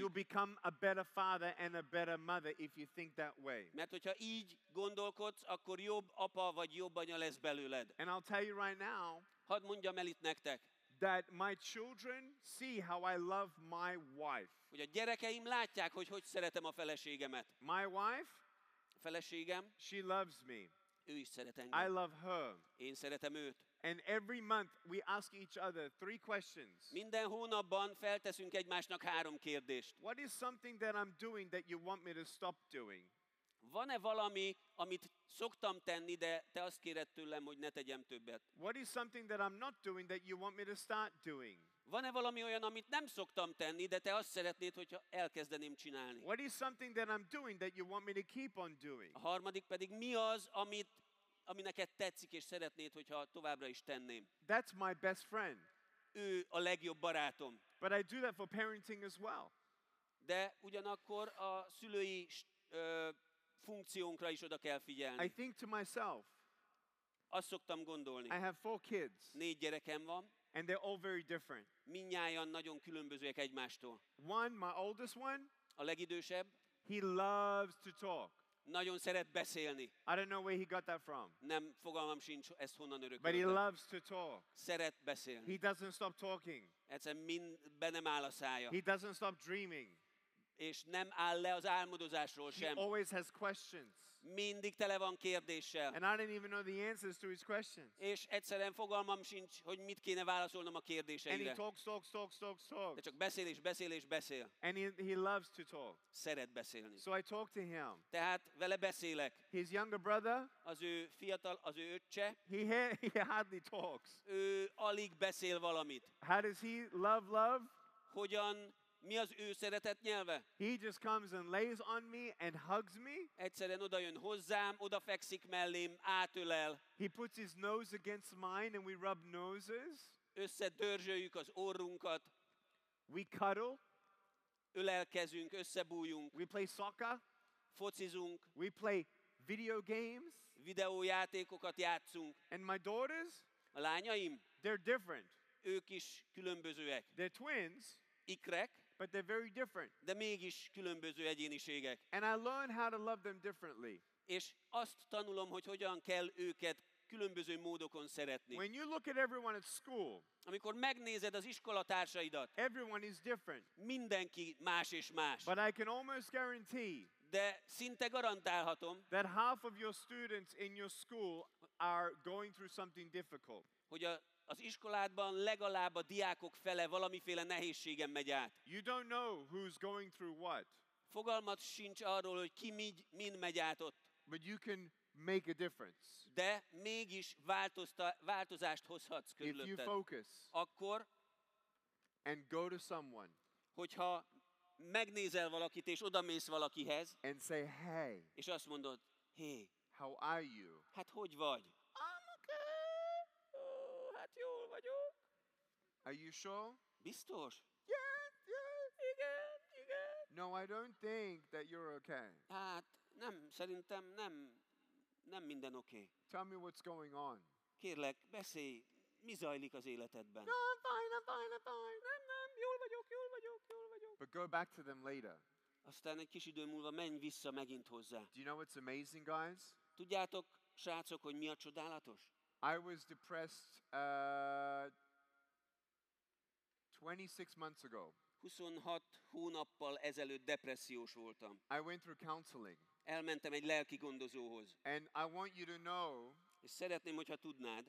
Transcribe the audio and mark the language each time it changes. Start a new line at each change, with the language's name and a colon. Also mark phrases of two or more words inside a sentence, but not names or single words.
English: You'll become a better father and a better mother if you think that way.
Hungarian: Mert hogyha így gondolkodsz, akkor jobb apa vagy jobb anya lesz belőled.
English: And I'll tell you right now
Hungarian: Hadd mondjam el itt nektek,
English: that my children see how I love my wife.
Hungarian: hogy a gyerekeim látják, hogy szeretem a feleségemet.
English: My wife,
Hungarian: A feleségem,
English: she loves me.
Hungarian: ő is szeret
English: I
Hungarian: engem.
English: love her.
Hungarian: Én szeretem őt.
English: And every month we ask each other 3 questions.
Hungarian: Minden hónapban felteszünk egymásnak 3 kérdést.
English: What is something that I'm doing that you want me to stop doing?
Hungarian: Van-e valami, amit szoktam tenni, de te azt kéred tőlem, hogy ne tegyem többet?
English: What is something that I'm not doing that you want me to start doing?
Hungarian: Van-e valami olyan, amit nem szoktam tenni, de te azt szeretnéd, hogyha elkezdeném csinálni?
English: What is something that I'm doing that you want me to keep on doing?
Hungarian: A harmadik pedig mi az, ami neked tetszik, és szeretnéd, hogyha továbbra is tenném?
English: That's my best friend.
Hungarian: Ő a legjobb barátom.
English: But I do that for parenting as well.
Hungarian: De ugyanakkor a szülői funkciónkra is oda kell figyelni.
English: I think to myself,
Hungarian: Azt szoktam gondolni.
English: I have 4 kids
Hungarian: 4 gyerekem van,
English: and they're all very different.
Hungarian: mindnyájan nagyon különbözőek egymástól.
English: One, my oldest one,
Hungarian: A legidősebb
English: he loves to talk.
Hungarian: nagyon szeret beszélni.
English: I don't know where he got that from,
Hungarian: Nem, fogalmam sincs, ezt honnan
English: but he
Hungarian: örököltem.
English: loves to talk.
Hungarian: Szeret beszélni.
English: He doesn't stop talking.
Hungarian: Egyszerűen be nem áll a szája.
English: He doesn't stop dreaming.
Hungarian: És nem áll le az álmodozásról
English: He
Hungarian: sem.
English: always has questions.
Hungarian: Mindig tele van kérdéssel.
English: And I don't even know the answers to his questions.
Hungarian: És egyszerűen fogalmam sincs, hogy mit kéne válaszolnom a
English: And he
Hungarian: kérdéseire.
English: talks.
Hungarian: De csak beszél és beszél és beszél.
English: And he loves to talk.
Hungarian: Szeret beszélni.
English: So I talk to him.
Hungarian: Tehát vele beszélek.
English: His younger brother,
Hungarian: Az ő öccse,
English: he hardly talks.
Hungarian: ő alig beszél valamit.
English: How does he love?
Hungarian: Mi az ő szeretett nyelve?
English: He just comes and lays on me and hugs me.
Hungarian: Egyszerűen oda jön hozzám, odafekszik mellém, átölel,
English: He puts his nose against mine and we rub noses.
Hungarian: összedörzsöljük az orrunkat,
English: We cuddle.
Hungarian: ölelkezünk, összebújunk,
English: We play soccer.
Hungarian: focizunk,
English: We play video games.
Hungarian: videójátékokat játszunk.
English: And my daughters,
Hungarian: A lányaim,
English: they're different.
Hungarian: ők is különbözőek.
English: They're twins,
Hungarian: Ikrek,
English: but they're very different.
Hungarian: de mégis különböző egyéniségek.
English: And I learn how to love them differently.
Hungarian: És azt tanulom, hogy hogyan kell őket különböző módokon szeretni.
English: When you look at everyone at school,
Hungarian: Amikor megnézed az iskolatársaidat,
English: everyone is different.
Hungarian: mindenki más és más.
English: But I can almost guarantee
Hungarian: De szinte garantálhatom,
English: that half of your students in your school are going through something difficult.
Hungarian: hogy az iskoládban legalább a diákok fele valamiféle nehézségen megy át.
English: You don't know who's going through what,
Hungarian: Fogalmat sincs arról, hogy ki mind megy át ott.
English: but you can make a difference
Hungarian: De mégis változást hozhatsz
English: if you
Hungarian: körülötted.
English: focus
Hungarian: Akkor,
English: and go to someone
Hungarian: hogyha megnézel valakit, és odamész valakihez,
English: and say, hey,
Hungarian: és azt mondod, hé,
English: how are you?
Hungarian: hát hogy vagy?
English: I'm okay.
Hungarian: Ó, hát jól vagyok.
English: Are you sure?
Hungarian: Biztos?
English: Yeah.
Hungarian: Igen.
English: No, I don't think that you're okay.
Hungarian: Hát szerintem nem minden oké.
English: Tell me what's going on.
Hungarian: Kérlek, beszélj, mi zajlik az életedben?
English: No, I'm fine.
Hungarian: Nem, jól vagyok.
English: But go back to them later.
Hungarian: Aztán egy kis idő múlva menj vissza megint hozzá.
English: Do you know what's amazing, guys?
Hungarian: Tudjátok, srácok, hogy mi a csodálatos?
English: I was depressed 26 months ago.
Hungarian: 26 hónappal ezelőtt depressziós voltam.
English: I went through counseling.
Hungarian: Elmentem egy lelki gondozóhoz.
English: And I want you to know
Hungarian: És szeretném, hogyha tudnád,